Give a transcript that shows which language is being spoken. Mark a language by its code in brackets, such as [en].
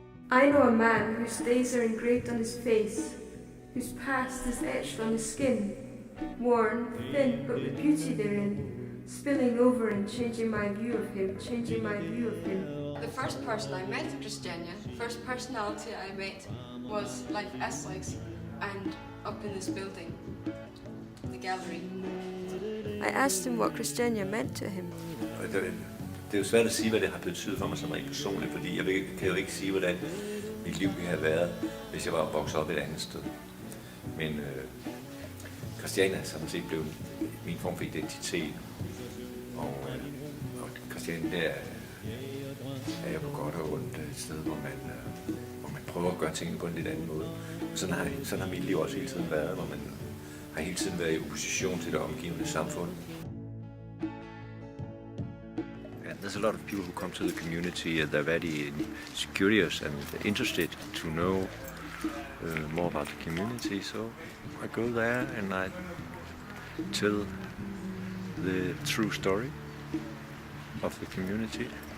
[en] I know a man whose days are engraved on his face, whose past is etched on his skin, worn, thin, but with beauty therein, spilling over and changing my view of him, changing my view of him. The first person I met in Christiania, the first personality I met was Leif Eslex, and up in this building, the gallery. I asked him what Christiania meant to him. [da] Det er jo svært at sige, hvad det har betydet for mig som rent personligt, fordi jeg kan jo ikke sige, hvordan mit liv ville have været, hvis jeg var vokset op et andet sted. Men Christiania er sådan set blevet min form for identitet, og Christiania der er jo på godt og ondt et sted, hvor man prøver at gøre tingene på en lidt anden måde. Sådan har mit liv også hele tiden været, hvor man har hele tiden været i opposition til det omgivende samfund. [en] There's a lot of people who come to the community and they're very curious and interested to know more about the community. So I go there and I tell the true story of the community.